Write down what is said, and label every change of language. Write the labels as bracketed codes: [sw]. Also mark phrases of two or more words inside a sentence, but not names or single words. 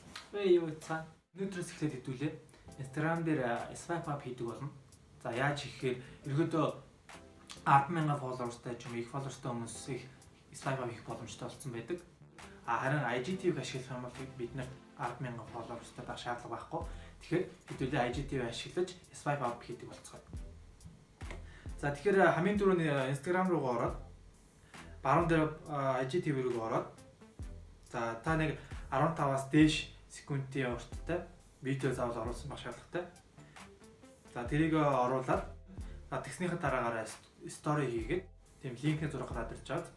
[mn] Юу цаа. Өнөөдрөөс эхлээд хэдүүлээ. Instagram дээр [en] swipe up [mn] хийдэг болно. За яаж хийхээр ерөөдөө 10,000 followersтай ч юм их followersтай хүмүүсийг [en] swipe up [mn] хийх боломжтой болсон байдаг. Харин IGTV-г ашиглах юм бол бид нарт 10,000 followersтай байх шаардлага байхгүй. Тэгэхээр хэдүүлээ IGTV ашиглаж [en] swipe up [mn] хийдэг болцгоо. За тэгэхээр хамгийн түрүүний Instagram руу ороод баруун дээр IGTV рүү ороод за та нэг 15-аас дээш секундын урттай видео заавал оруулсан байх шаардлагатай. За тэрийг оруулаад тэгснийхээ дараагаар story хийгээд тийм линкний зураг гараад ирж байгаа.